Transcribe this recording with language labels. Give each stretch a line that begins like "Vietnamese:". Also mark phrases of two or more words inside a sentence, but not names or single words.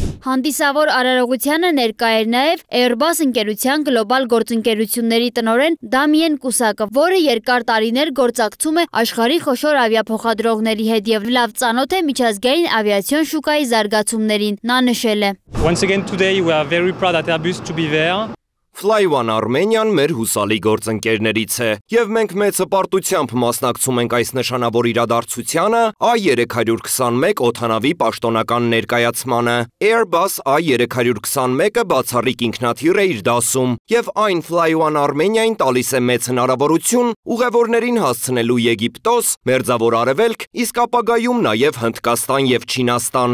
Armenian: Հանդիսավոր արարողությանը ներկա էր նաև Airbus ընկերության գլոբալ գործընկերությունների տնօրեն Դամիեն Կուսակը, որը երկար տարիներ գործակցում է աշխարհի խոշոր ավիափոխադրողների հետ և լավ ծանոթ է միջազգային ավիացիոն շուկայի զարգացումներին։ Նա նշել է.
English: Once again today we are very proud at Airbus to be there.
Armenian: Fly One Armenian մեր հուսալի գործընկերներից է, և մենք մեծ հպարտությամբ մասնակցում ենք այս նշանավոր իրադարձությանը A321 օդանավի պաշտոնական ներկայացմանը։ Airbus A321-ը բացառիկ ինքնաթիռ է իր դասում, և այն Fly One Armeniային տալիս է մեծ հնարավորություն ուղևորներին հասցնելու Եգիպտոս, Մերձավոր Արևելք, իսկ ապագայում նաև Հնդկաստան և Չինաստան։